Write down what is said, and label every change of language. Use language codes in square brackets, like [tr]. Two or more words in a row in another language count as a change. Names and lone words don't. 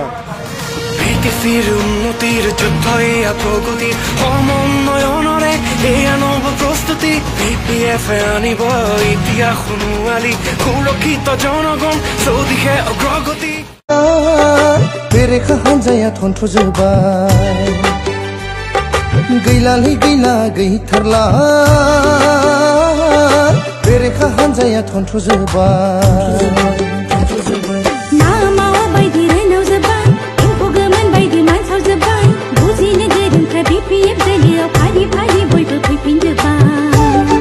[as] BTCৰ উন্নতিৰ যুদ্ধই প্ৰগতিৰ সমন্বয়নৰে এয়া নৱ প্ৰস্তুতি। BPF আনিব ইতিহাস সোণোৱালী, সুৰক্ষিত জনগণ চৌদিশে অগ্ৰগতি। [brx] बेरेखा हानजाया थन्थ'जोबाय, गैलालै गैला गैथारला, बेरेखा हानजाया थन्थ'जोबाय। नामावा बायदि रायनाव जोबाय, एम्फौ गोमोन बायदि मानसाव जोबाय, बुजिनो गोरोंफ्रा BPF जायगायाव फारि फारि बयबो फैफिनजोबाय।